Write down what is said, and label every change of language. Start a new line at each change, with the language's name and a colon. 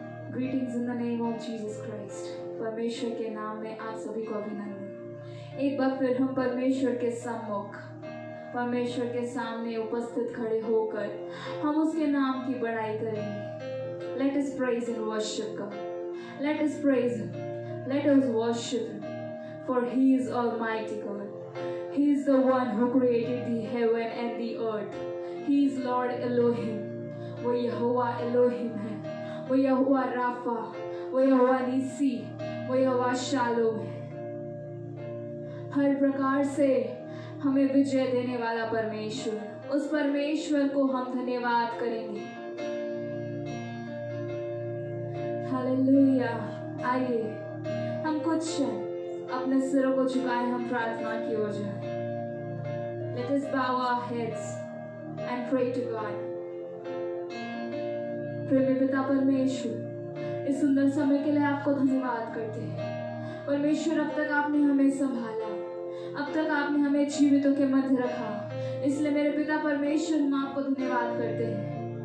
English: Greetings in the name of Jesus Christ.
Hindi: परमेश्वर के नाम में आप सभी को अभिनंदन। एक बार फिर हम परमेश्वर के सम्मुख, परमेश्वर के सामने उपस्थित खड़े होकर हम उसके नाम की बड़ाई करेंगे।
English: Let us praise and worship God. Let us praise Him. Let us worship Him. For He is Almighty God. He is the one who created the heaven and the earth. He is Lord Elohim.
Hindi: वो यहोवा Elohim है, वो यहोवा Rafa, वो यहोवा नीसी, वो यहोवा shalom है। हर प्रकार से हमें विजय देने वाला परमेश्वर, उस परमेश्वर को हम धन्यवाद करेंगे। हालेलुया। आइए हम कुछ क्षण अपने सिरों को झुकाएं, हम प्रार्थना की ओर जाएं।
English: Let us bow our heads and pray to God.
Hindi: प्रेमी पिता परमेश्वर, इस सुंदर समय के लिए आपको धन्यवाद करते हैं। परमेश्वर, अब तक आपने हमें संभाला, अब तक आपने हमें जीवितों के मध्य रखा, इसलिए मेरे पिता परमेश्वर हम आपको धन्यवाद करते हैं।